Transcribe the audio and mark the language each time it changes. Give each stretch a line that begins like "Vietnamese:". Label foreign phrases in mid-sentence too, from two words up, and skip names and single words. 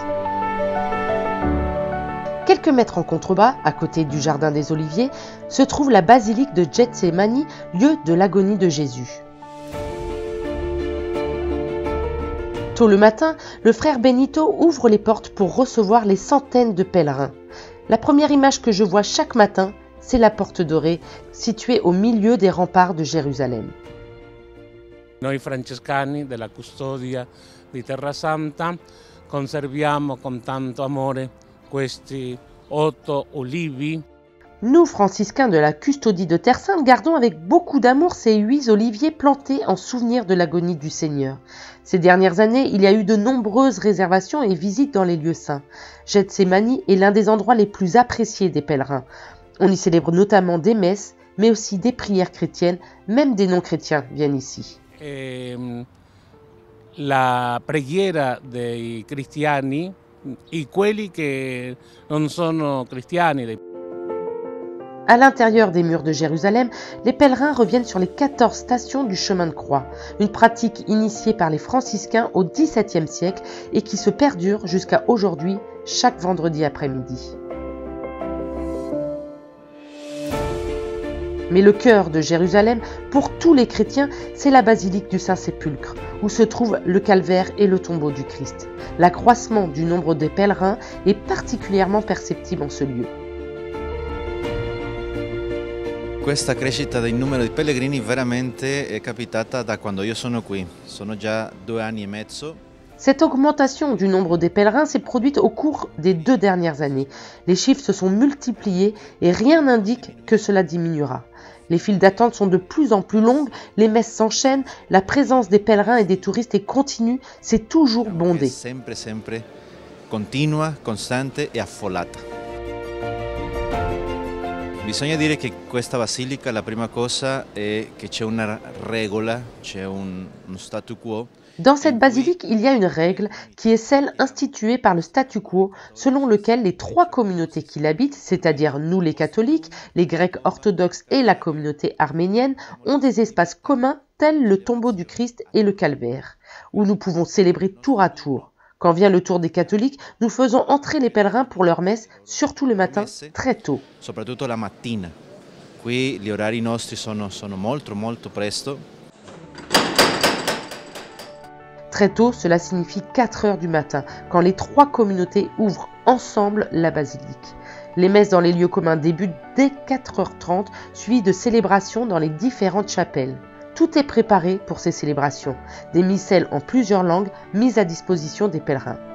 French: Quelques mètres en contrebas, à côté du jardin des Oliviers, se trouve la basilique de Gethsémani, lieu de l'agonie de Jésus. Tôt le matin, le frère Benito ouvre les portes pour recevoir les centaines de pèlerins. La première image que je vois chaque matin, c'est la porte dorée, située au milieu des remparts de Jérusalem.
Italian: Noi francescani della custodia di Terra Santa conserviamo con tanto amore questi 8 olivi.
French: Nous, franciscains de la custodie de Terre Sainte, gardons avec beaucoup d'amour ces 8 oliviers plantés en souvenir de l'agonie du Seigneur. Ces dernières années, il y a eu de nombreuses réservations et visites dans les lieux saints. Gethsémani est l'un des endroits les plus appréciés des pèlerins. On y célèbre notamment des messes, mais aussi des prières chrétiennes, même des non-chrétiens viennent ici.
Italian: La preghiera dei cristiani e quelli che non sono cristiani.
French: À l'intérieur des murs de Jérusalem, les pèlerins reviennent sur les 14 stations du chemin de croix, une pratique initiée par les franciscains au XVIIe siècle et qui se perdure jusqu'à aujourd'hui, chaque vendredi après-midi. Mais le cœur de Jérusalem, pour tous les chrétiens, c'est la basilique du Saint-Sépulcre, où se trouvent le calvaire et le tombeau du Christ. L'accroissement du nombre des pèlerins est particulièrement perceptible en ce lieu.
Italian: Questa crescita del numero di pellegrini veramente è capitata da quando io sono qui. Sono già 2 anni e mezzo.
French: Cette augmentation du nombre des pèlerins s'est produite au cours des 2 dernières années. Les chiffres se sont multipliés et rien n'indique que cela diminuera. Les files d'attente sont de plus en plus longues, les messes s'enchaînent, la présence des pèlerins et des touristes est continue, c'est toujours bondé.
Italian: Sempre continua, costante e affollata. Bisogna dire che questa basilica, la prima cosa è che c'è una regola, c'è uno statu quo.
French: Dans cette basilique, il y a une règle qui est celle instituée par le statu quo, selon lequel les 3 communautés qui l'habitent, c'est-à-dire nous les catholiques, les grecs orthodoxes et la communauté arménienne, ont des espaces communs tels le tombeau du Christ et le calvaire, où nous pouvons célébrer tour à tour. Quand vient le tour des catholiques, nous faisons entrer les pèlerins pour leur messe, surtout le matin, très tôt.
Italian: Soprattutto la mattina. Qui gli orari nostri sono molto presto.
French: Très tôt, cela signifie 4 heures du matin, quand les 3 communautés ouvrent ensemble la basilique. Les messes dans les lieux communs débutent dès 4h30, suivies de célébrations dans les différentes chapelles. Tout est préparé pour ces célébrations, des missels en plusieurs langues mises à disposition des pèlerins.